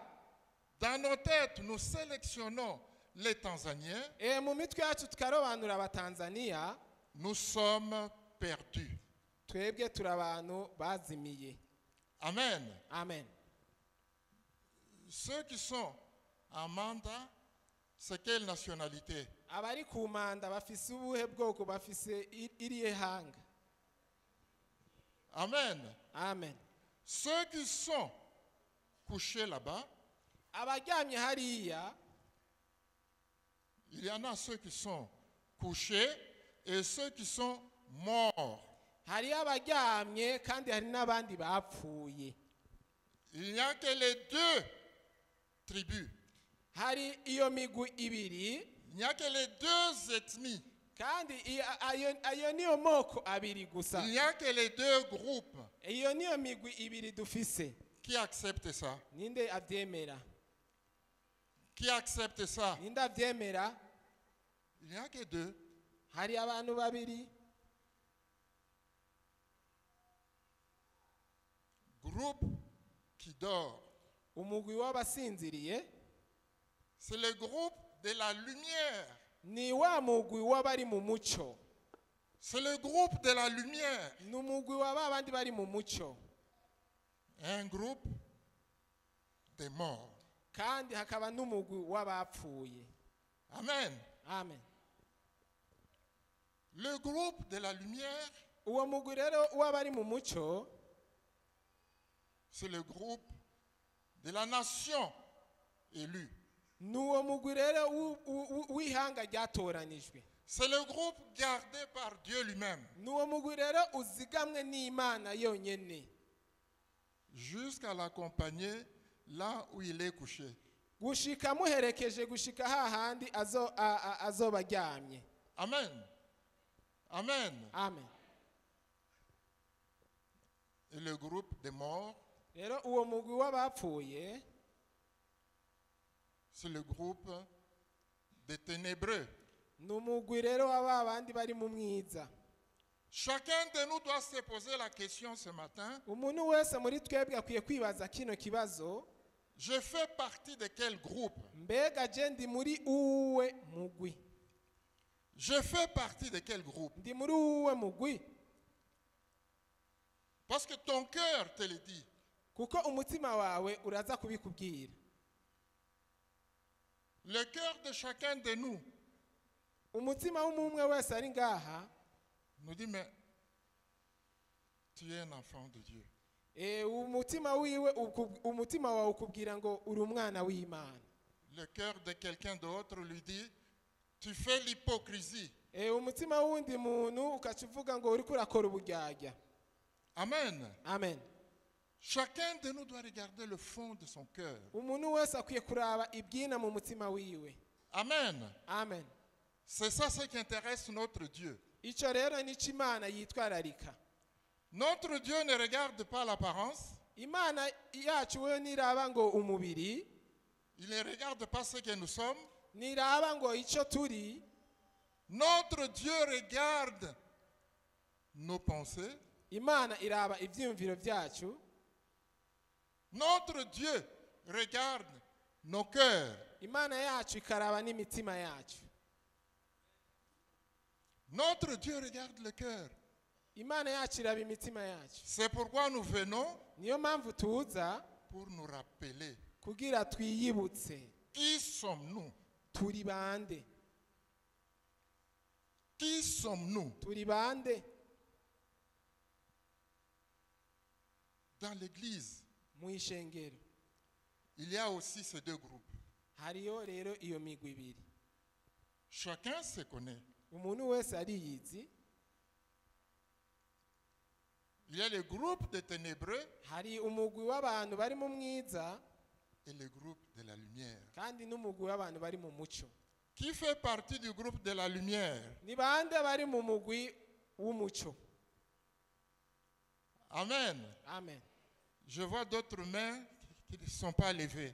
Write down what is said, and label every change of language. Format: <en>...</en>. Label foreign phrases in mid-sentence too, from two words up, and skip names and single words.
<fr>dans nos têtes, nous sélectionnons les Tanzaniens,</fr> <rn>mu mitwe yacu tukarobanura abatanzaniya,</rn> <fr>nous sommes perdus.</fr> <rn>twebwe turi abantu bazimiye. Amen. Amen.</rn> <fr>Ceux qui sont en mandat, c'est quelle nationalité?</fr> <rn>Abari ku manda bafise ubuhe bwoko, bafise irihe hanga? Amen. Amen.</rn> <fr>Ceux qui sont couchés là-bas,</fr> <rn>Abaryamye hariya,</rn> <fr>il y en a ceux qui sont couchés et ceux qui sont morts.</fr> <rn>hariyo abaryamye kandi hari n'abandi bapfuye.</rn> <fr>Il n'y a que les deux tribus.</fr> <rn>Hari iyo migwi ibiri,</rn> <fr>Il n'y a que les deux ethnies.</fr> <rn>kandi ayo niyo moko abiri gusa.</rn> <fr>Il n'y a que les deux groupes</fr> <rn>Iyo niyo migwi ibiri dufise.</rn> <fr>qui acceptent ça.</fr> <rn>Ninde avyemera?</rn> <fr>Qui acceptent ça?</fr> <rn>Ninde avyemera?</rn> <fr>Il n'y a que deux.</fr> <rn>Hari abantu babiri.</rn> <fr>Groupe qui dort.</fr> <rn>Umugwi w'abasinziriye</rn> <fr>C'est le groupe de la lumière.</fr> <rn>ni wa mugwi w'abari mu muco.</rn> <fr>C'est le groupe de la lumière.</fr> <rn>Ni umugwi wa babandi bari mu muco.</rn> <fr>Un groupe des morts.</fr> <rn>Kandi hakaba n'umugwi w'abapfuye. Amen. Amen.</rn> <fr>Le groupe de la lumière,</fr> <rn>Uwo mugwi rero w'abari mu muco</rn> <fr>c'est le groupe de la nation élue.</fr> <rn>ni uwo mugwi rero w'ihanga ryatoranijwe.</rn> <fr>C'est le groupe gardé par Dieu lui-même</fr> <rn>Ni uwo mugwi rero uzigamwe n'Imana yonyene</rn> <fr>jusqu'à l'accompagner là où il est couché.</fr> <rn>gushika muherekeje gushika hahandi azoba aryamye. Amen. Amen. Amen.</rn> <fr>Et le groupe des morts,</fr> <rn>Rero uwo mugwi w'abapfuye</rn> <fr>c'est le groupe des ténébreux.</fr> <rn>ni umugwi rero w'aba bandi bari mu mwiza.</rn> <fr>Chacun de nous doit se poser la question ce matin,</fr> <rn>Umuntu wese muri twebwe akwiye kwibaza kino kibazo:</rn> <fr>je fais partie de quel groupe?</fr> <rn>mbega je ndi muri uwe mugwi?</rn> <fr>Je fais partie de quel groupe?</fr> <rn>Ndi muri uwe mugwi?</rn> <fr>Parce que ton cœur te le dit.</fr> <rn>Kuko umutima wawe uraza kubikubwira.</rn> <fr>Le cœur de chacun de nous</fr> <rn>Umutima w'umwe wese ari ngaha</rn> <fr>nous dit, mais tu es un enfant de Dieu.</fr> <rn>umutima wiwe umutima wawe ukubwira ngo uri umwana w'Imana.</rn> <fr>Le cœur de quelqu'un d'autre lui dit, tu fais l'hypocrisie.</fr> <rn>Umutima w'undi muntu ukacuvuga ngo uriko urakora uburyarya. Amen. Amen.</rn> <fr>Chacun de nous doit regarder le fond de son cœur.</fr> <rn>Umuntu wese akwiye kuraba ibyina mu mutima wiwe. Amen. Amen.</rn> <fr>C'est ça ce qui intéresse notre Dieu.</fr> <rn>icyo rero nicyo imana yitwararika.</rn> <fr>Notre Dieu ne regarde pas l'apparence,</fr> <rn>Imana yacu we niraba ngo umubiri,</rn> <fr>il ne regarde pas ce que nous sommes.</fr> <rn>niraba ngo icyo turi.</rn> <fr>Notre Dieu regarde nos pensées.</fr> <rn>Imana iraba ibyiyumviro byacu.</rn> <fr>Notre Dieu regarde nos cœurs.</fr> <rn>Imana yacu ikaraba n'imitima yacu.</rn> <fr>Notre Dieu regarde le cœur.</fr> <rn>Imana yacu iraba imitima yacu.</rn> <fr>C'est pourquoi nous venons</fr> <rn>Niyo mpamvu tuza</rn> <fr>pour nous rappeler</fr> <rn>kugira twiyibutse</rn> <fr>qui sommes-nous.</fr> <rn>turi bande.</rn> <fr>Qui sommes-nous?</fr> <rn>Turi bande</rn> <fr>Dans l'église,</fr> <rn>mu ishengero.</rn> <fr>il y a aussi ces deux groupes.</fr> <rn>Hariyo rero iyo migwi ibiri.</rn> <fr>Chacun se connaît.</fr> <rn>Umuntu wese ariyizi.</rn> <fr>Il y a le groupe des ténébreux</fr> <rn>Hari umugwi w'abantu bari mu mwiza</rn> <fr>et le groupe de la lumière.</fr> <rn>kandi n'umugwi w'abantu bari mu muco.</rn> <fr>Qui fait partie du groupe de la lumière?</fr> <rn>Ni bande bari mu mugwi w'umuco. Amen. Amen.</rn> <fr>Je vois d'autres mains qui ne sont pas levées.</fr>